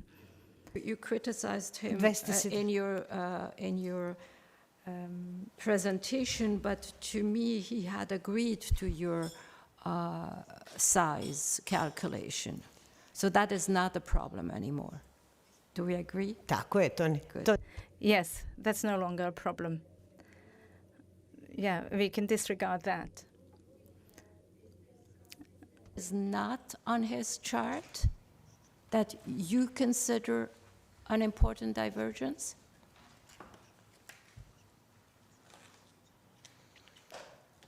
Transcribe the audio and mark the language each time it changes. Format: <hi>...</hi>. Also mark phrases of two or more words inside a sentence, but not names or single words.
<en>You criticized him in your presentation, but to me, he had agreed to your size calculation. So that is not a problem anymore. Do we agree?</en> <hr>Tako je, Toni.</hr> <en>Yes, that's no longer a problem. Yeah, we can disregard that. Is not on his chart that you consider an important divergence?</en>